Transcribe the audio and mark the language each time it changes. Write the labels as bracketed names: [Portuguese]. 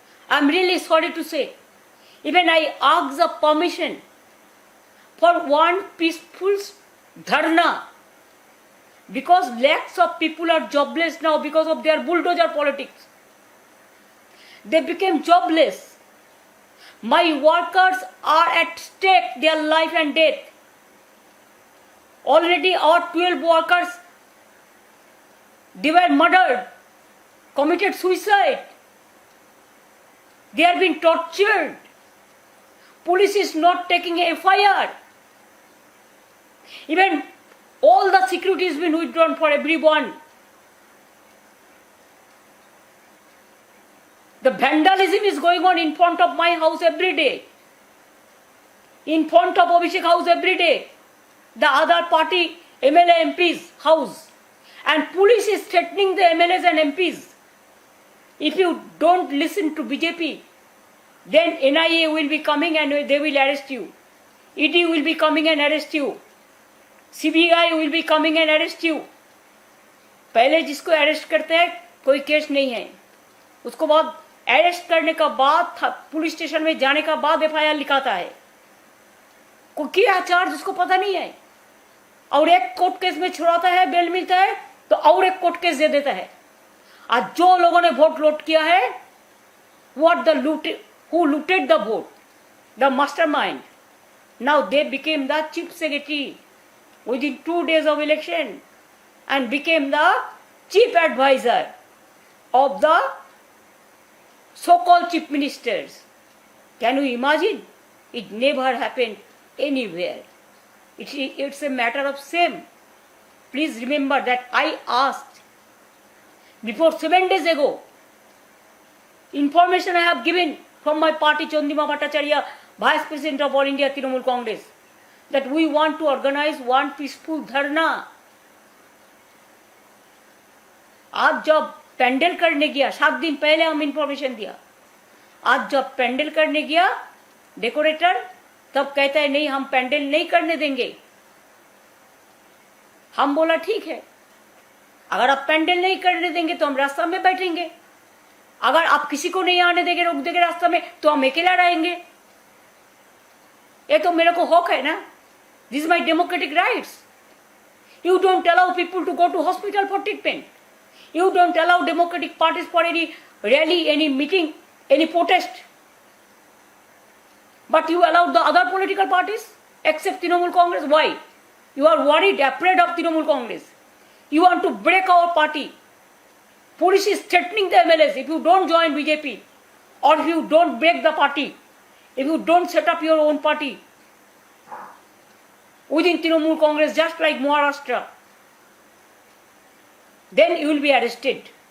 [English] I am really sorry to say, even I ask the permission for one peaceful dharna, because lakhs of people are jobless now because of their bulldozer politics. They became jobless. My workers are at stake, their life and death. Already our 12 workers, they were murdered, committed suicide. They are being tortured. Police is not taking a FIR. Even all the security has been withdrawn for everyone. The vandalism is going on in front of my house every day. In front of Abhishek house every day. The other party MLA MP's house. And police is threatening the MLAs and MPs. If you don't listen to BJP, then NIA will be coming and they will arrest you. ED will be coming and arrest you. CBI will be coming and arrest you. [Hindi] पहले जिसको arrest करते हैं कोई case नहीं है, उसको बाद arrest करने का बाद पुलिस स्टेशन में जाने का बाद FIR लिखाता है। कोई क्या चार्ज उसको पता नहीं है, और एक कोर्ट केस में छुड़ाता है, बेल मिलता है तो और एक कोर्ट केस दे देता है। आज जो लोगों ने वोट लूट किया है, [English] what the who looted the vote, the mastermind, now they became the chief secretary within 2 days of election and became the chief advisor of the so-called chief ministers. Can you imagine? It never happened anywhere. It's a matter of shame. Please remember that I asked before 7 days ago, information I have given from my party, Chandima Bhattacharya, Vice President of All India Trinamool Congress, that we want to organize one peaceful dharna. [Hindi] आज जब पेंडल करने गया, 7 दिन पहले हम information दिया, आज जब पेंडल करने गया डेकोरेटर, तब कहता है नहीं हम पेंडल नहीं करने देंगे। हम बोला ठीक है, अगर आप पेंडल नहीं करने देंगे तो हम रास्ता में बैठेंगे, अगर आप किसी को नहीं आने देंगे, रोक देंगे रास्ता में, तो हम अकेला रहेंगे। ये तो मेरे को हक है ना, [English] This is my democratic rights. You don't allow people to go to hospital for treatment, you don't allow democratic parties for any rally, any meeting, any protest, but you allowed the other political parties except Trinamool Congress. Why? You are worried, afraid of Trinamool Congress. You want to break our party. Police is threatening the MLAs if you don't join BJP, or if you don't break the party, if you don't set up your own party within Trinamool Congress, just like Maharashtra, then you will be arrested.